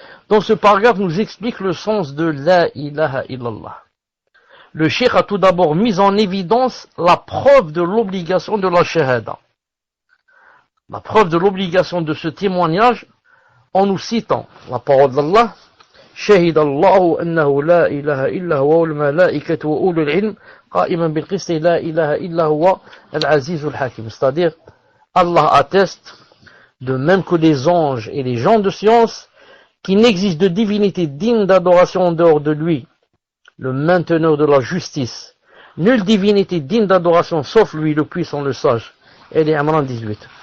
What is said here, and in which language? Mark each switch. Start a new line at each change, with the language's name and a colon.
French: Dans ce paragraphe, nous explique le sens de la ilaha illallah. Le cheikh a tout d'abord mis en évidence la preuve de l'obligation de la shahada. La preuve de l'obligation de ce témoignage en nous citant la parole d'Allah.
Arabic: شهد الله أنه لا إله إلا هو والملائكة وأولو العلم قائما بالقسط لا إله إلا هو العزيز الحكيم.
French: C'est-à-dire, Allah atteste, de même que les anges et les gens de science, qu'il n'existe de divinité digne d'adoration en dehors de lui, le mainteneur de la justice. Nulle divinité digne d'adoration sauf lui, le puissant, le sage. Elle est Imran 18.